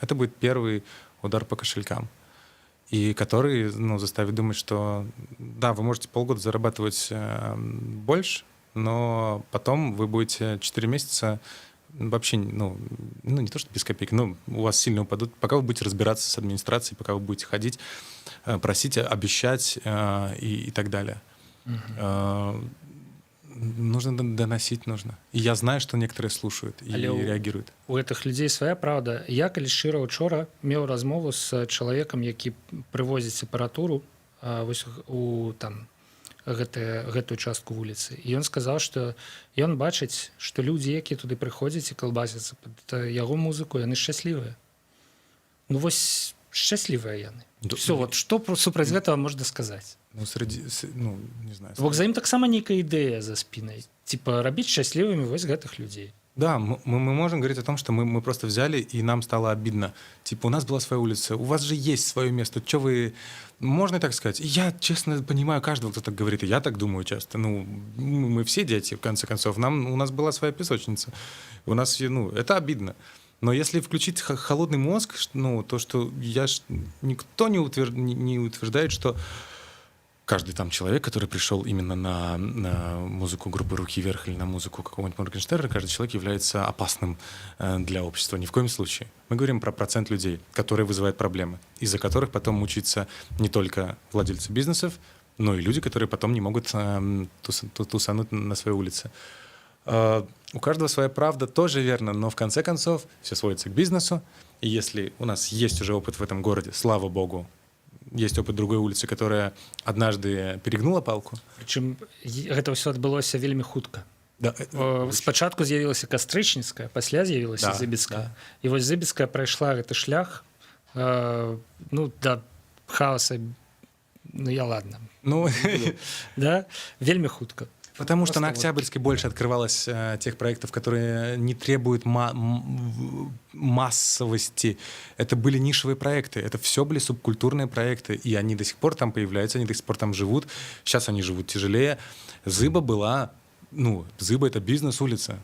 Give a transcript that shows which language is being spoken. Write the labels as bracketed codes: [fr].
[ru] Это будет первый удар по кошелькам, и который заставит думать, что да, вы можете полгода зарабатывать больше, но потом вы будете 4 месяца вообще, не то что без копейки, но у вас сильно упадут, пока вы будете разбираться с администрацией, пока вы будете ходить, просить, обещать и так далее. Нужно доносить, нужно. И я знаю, что некоторые слушают и реагируют. [be] У гэтых людзей свая праўда. Я, калі шчыра, учора меў размову з чалавекам, які прывозіць апаратуру вось у там гэтую частку вуліцы. І ён сказаў, што ён бачыць, што людзі, якія туды прыходзяць і калбасяцца пад яго музыку, яны шчаслівыя. Вось шчаслівыя яны. [ru] Все, вот [be] што супраць гэтага можна сказаць? [ru] Не знаю. [be] Бо за ім таксама нейкая ідэя за спінай. Типа рабіць шчаслівымі вось гэтых людзей. [ru] Да, мы можем говорить о том, что мы просто взяли, и нам стало обидно. Типа, у нас была своя улица, у вас же есть свое место, что вы Можно и так сказать. И я, честно, понимаю каждого, кто так говорит, и я так думаю часто. Ну, мы все дети, в конце концов. У нас была своя песочница. У нас, ну, это обидно. Но если включить холодный мозг, ну, то, что никто не утверждает, что каждый там человек, который пришел именно на музыку группы «Руки вверх» или на музыку какого-нибудь Моргенштерна, каждый человек является опасным для общества. Ни в коем случае. Мы говорим про процент людей, которые вызывают проблемы, из-за которых потом мучаются не только владельцы бизнесов, но и люди, которые потом не могут тусануть на своей улице. У каждого своя правда, тоже верно, но в конце концов все сводится к бизнесу. И если у нас есть уже опыт в этом городе, слава богу, есть опыт другой улицы, которая однажды перегнула палку. [be] Причым гэта ўсё адбылося вельмі хутка. Да. Спачатку з'явілася кастрычніцкая, пасля з'явілася зыбіцкая. І вось зыбіцкая прайшла гэты шлях да хаоса. [ru] Ну я ладно. [be] Да? Вельмі хутка. [ru] Потому что на Октябрьской больше открывалось тех проектов, которые не требуют массовости. Это были нишевые проекты. Это все были субкультурные проекты. И они до сих пор там появляются, они до сих пор там живут. Сейчас они живут тяжелее. Зыба была... Ну, Зыба — это бизнес-улица.